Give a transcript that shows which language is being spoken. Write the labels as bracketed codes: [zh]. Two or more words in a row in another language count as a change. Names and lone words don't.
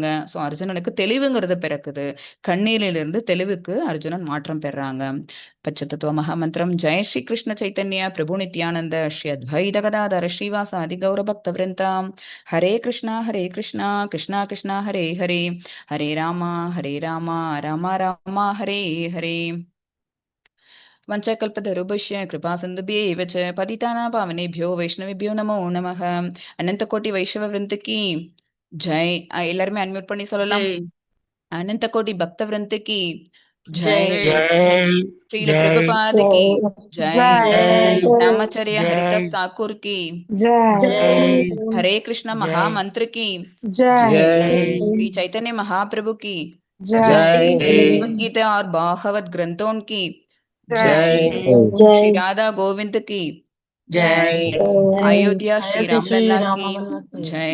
[ta] ஸோ அர்ஜுனனுக்கு தெளிவுங்கிறது பிறக்குது. கண்ணீரிலிருந்து தெளிவுக்கு அர்ஜுனன் மாற்றம் பெறாங்க. பச்சதத்துவ மகாமந்திரம். [sa] जय श्री कृष्ण चैतन्य प्रभु नित्यानन्द श्री अद्वैत गदाधर श्रीवासादि गौर भक्त वृन्दाम्. हरे कृष्णा हरे कृष्णा कृष्णा कृष्णा हरे हरे, हरे रामा हरे रामा रामा रामा हरे हरे. वंशकल्पतरुभ्यश्च कृपासिन्धुभ्यैव च पतितानां पावनेभ्यो वैष्णवेभ्यो नमो नमः. [hi] अनंत कोटि वैष्णव वृंद की ஜெய். [ta] எல்லாருமே அன்மியூட் பண்ணி சொல்லலாம். ஜெய் அனந்த கோடி பக்த விருந்துக்கு ஜெய் ஜெய். [hi] जय ஸ்ரீல जय प्रभुपाद की जय. जय ராமாச்சாரிய जय हरिदास ठाकुर की जय जय हरे कृष्ण जय महामंत्र की जय जय श्री चैतन्य महाप्रभु की जय जय भगवद गीता और भागवत ग्रंथों की जय श्री राधा गोविंद की जय अयोध्या श्री रामलला की जय.